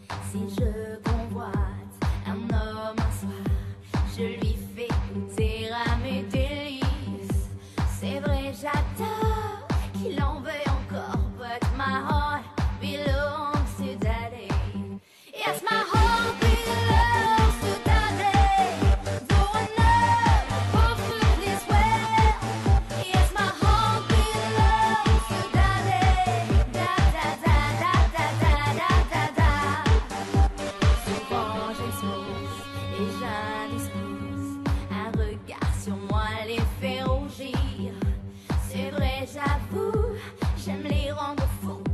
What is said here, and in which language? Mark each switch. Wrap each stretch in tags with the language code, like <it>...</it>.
<fr>Si je convoite un homme un soir, je lui fais goûter à mes délices. C'est vrai, j'adore qu'il en veuille encore,</fr> <en>but my heart belongs to daddy. Yes, my heart belongs to daddy. Though I never feel this way. Yes, my heart belongs to daddy. Da da da da da da da da.</en> <fr>Souvent j'expose et j'indispose. Un regard sur moi les fait rougir. C'est vrai, j'avoue, j'aime les rendre fous.</fr>